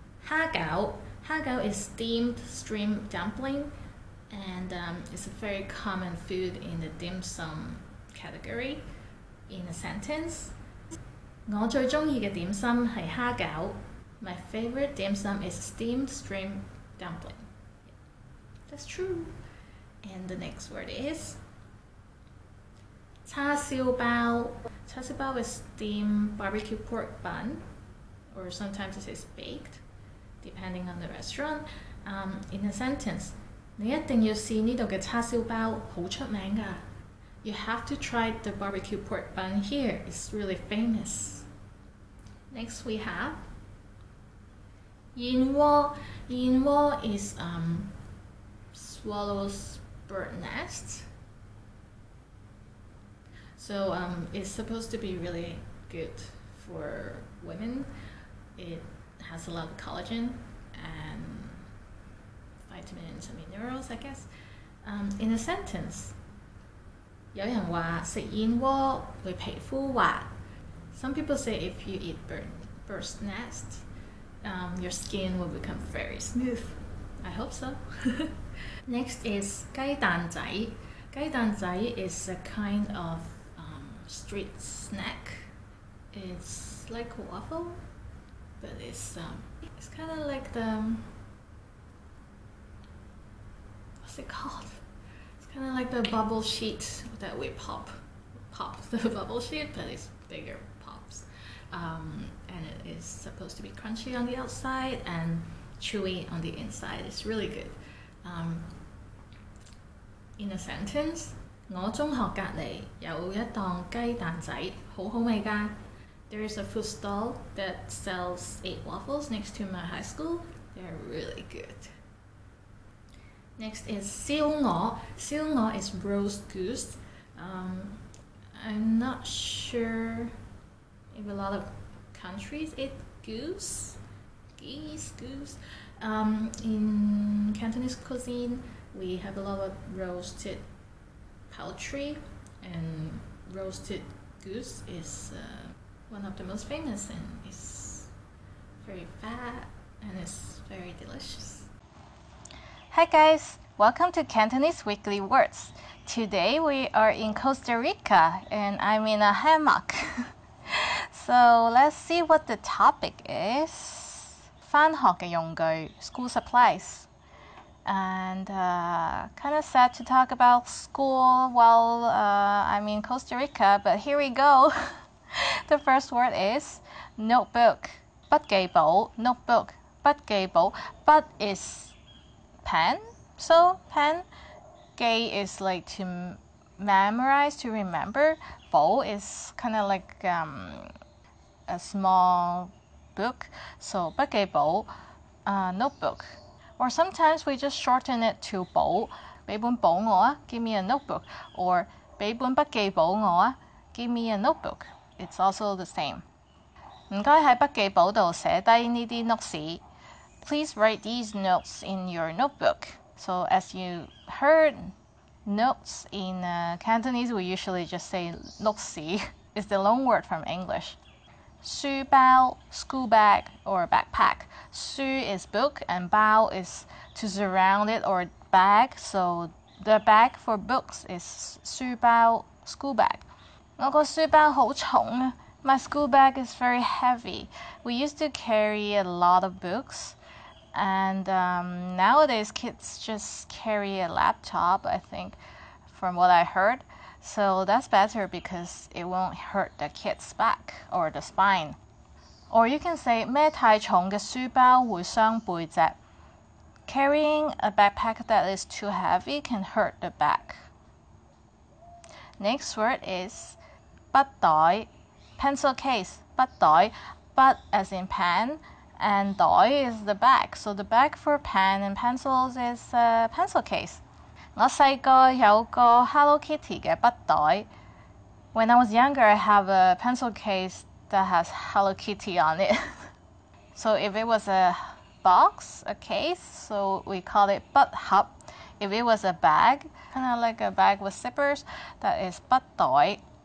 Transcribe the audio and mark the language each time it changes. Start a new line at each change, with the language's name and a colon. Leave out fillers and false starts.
English: 蝦餃 is steamed shrimp dumpling, and it's a very common food in the dim sum category. In a sentence,
Cantonese: 我最鍾意嘅點心係蝦餃.
English: My favorite dim sum is steamed shrimp dumpling. That's true. And the next word is 叉燒包. 叉燒包 is steamed barbecue pork bun, or sometimes it is baked, depending on the restaurant. In a sentence,
Cantonese: 你一定要試呢度嘅叉燒包，好出名㗎.
English: You have to try the barbecue pork bun here. It's really famous. Next we have 燕窩. 燕窩 is swallow's bird nest. So it's supposed to be really good for women. It has a lot of collagen and vitamins and minerals, I guess. In a sentence,
Cantonese: 有人話食燕窩會皮膚滑.
English: Some people say if you eat bird's nest, your skin will become very smooth. I hope so. Next is 雞蛋仔.雞蛋仔 is a kind of street snack. It's like a waffle, but it's kind of like the, what's it called? It's kind of like the bubble sheet that we pop the bubble sheet, but it's bigger pops. And it is supposed to be crunchy on the outside and chewy on the inside. It's really good. In a sentence,
Cantonese: 我中學隔離有一檔雞蛋仔，好好味㗎.
English: There is a food stall that sells 8 waffles next to my high school. They're really good. Next is 燒鵝.燒鵝 is roast goose. I'm not sure if a lot of countries eat goose. In Cantonese cuisine, we have a lot of roasted poultry, and roasted goose is one of the most famous, and it's very fat and it's very delicious. Hi guys, welcome to Cantonese Weekly Words. Today we are in Costa Rica and I'm in a hammock. So let's see what the topic is.
Cantonese: 返學嘅用具,
English: school supplies. And kind of sad to talk about school while I'm in Costa Rica, but here we go. The first word is notebook. 筆記簿, notebook. 筆記簿.筆 is pen, so pen. 記 is like to memorize, to remember. 簿 is kind of like a small book, so 筆記簿, notebook. Or sometimes we just shorten it to 簿.
Cantonese: 俾本簿我啊,
English: give me a notebook. Or
Cantonese: 俾本筆記簿我啊,
English: give me a notebook. It's also the same.
Cantonese: 唔該喺筆記簿度寫低呢啲 notes.
English: Please write these notes in your notebook. So as you heard, notes in Cantonese we usually just say notes. It's the loan word from English. 書包 school bag or backpack. 書 is book and 包 is to surround it or bag. So the bag for books is 書包 school bag.
Cantonese: 我個書包好重啊。
English: My school bag is very heavy. We used to carry a lot of books, and nowadays kids just carry a laptop, I think, from what I heard. So that's better because it won't hurt the kid's back or the spine. Or you can say
Cantonese: 孭太重嘅書包會傷背脊.
English: Carrying a backpack that is too heavy can hurt the back. Next word is 筆袋 pencil case 筆袋 筆 as in pen and 袋 is the bag. So the bag for pen and pencils is a pencil case.
Cantonese: 我細個有個 Hello Kitty 嘅筆袋.
English: When I was younger, I have a pencil case that has Hello Kitty on it. So if it was a box, a case, so we call it 筆盒. If it was a bag, kind of like a bag with zippers, that is 筆袋.